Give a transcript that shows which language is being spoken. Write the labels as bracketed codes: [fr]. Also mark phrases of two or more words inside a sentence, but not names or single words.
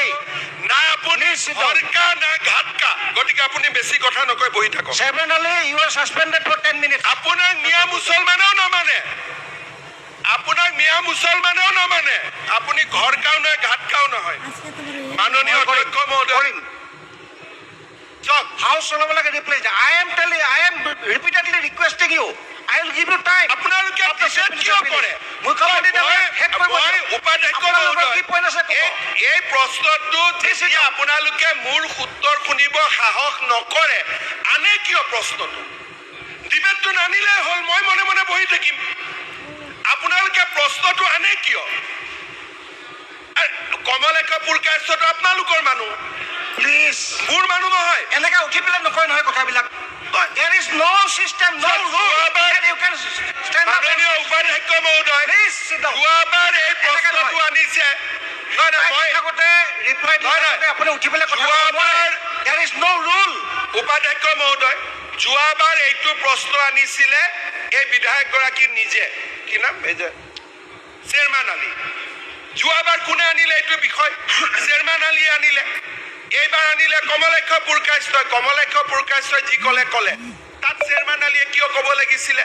[as] না আপুনি [hi] घर का न घाट का, [as] গতিকে আপুনি বেছি কথা নকয়, বহি থাকক। [en] চেয়াৰমেন আলী you are suspended for 10 minutes। [as] আপোনাক মিয়া মুছলমানেও নামানে, আপোনাক মিয়া মুছলমানেও নামানে, আপুনি ঘৰকাও নহয় ঘাটকাও নহয়। মাননীয় অধ্যক্ষ মহোদয় চক হাউচ চলাব লাগে ৰিপ্লেচ। [en] I am repeatedly requesting you, I will give you time। [as] আপোনালোকে ডিবেট কিয় কৰে? মুখ্যমন্ত্ৰী শেষ কৰিব। মই উপাধ্যক্ষ আপোনালোকৰ কি পইণ্ট আছে মহোদয়, এই প্ৰশ্নটো যেতিয়া আপোনালোকে মোৰ উত্তৰ শুনিব সাহস নকৰে, আনে কিয় প্ৰশ্নটো? ডিবেটটো নানিলেই হ'ল, মই মনে মনে বহি থাকিম। আপোনালোকে প্ৰশ্নটো আনে কিয়? কমলেশ পুৰকায়স্থটো আপোনালোকৰ মানুহ, প্লিজ মোৰ মানুহ নহয়। এনেকে উঠি পেলাই নকয় নহয় কথাবিলাক। [en] There is no system, no rule that you can stand up। [as] মাননীয় উপাধ্যক্ষ মহোদয়, [en] Please sit down। [as] যোৱাবাৰ এই প্ৰশ্নটো আনিছে, নহয় নহয়, মই আগতে ৰিপ্লাই দিওঁতে আপুনি উঠি পেলাই কথা যোৱাবাৰ [en] There is no rule। [as] উপাধ্যক্ষ মহোদয়, যোৱাবাৰ এইটো প্ৰশ্ন আনিছিলে এই বিধায়কগৰাকী নিজে, কি নাম এই যে চেয়াৰমেন আলী। যোৱাবাৰ কোনে আনিলে এইটো বিষয়? চেয়াৰমেন আলীয়ে আনিলে। এইবাৰ আনিলে কমলেশ পুৰকায়স্থই। কমলেশ পুৰকায়স্থই যি ক'লে তাত চেয়াৰমেন আলীয়ে কিয় ক'ব লাগিছিলে?